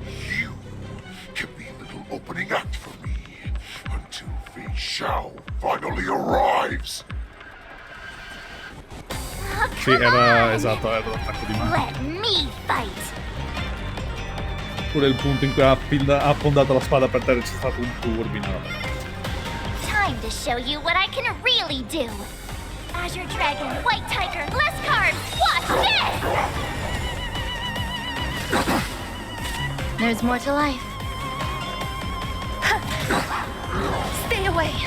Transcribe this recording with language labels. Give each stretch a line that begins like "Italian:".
English: You can be a little opening act for me until Fei Xiao finally arrives.
Italian: Sì, era esatto, era l'attacco di mano.
English: Let me fight.
Italian: Pure il punto in cui ha affondato la spada per terra c'è stato un turbine. Vabbè.
English: Time to show you what I can really do. Azure Dragon, White Tiger, less cards. Watch this! There's more to life. Stay away.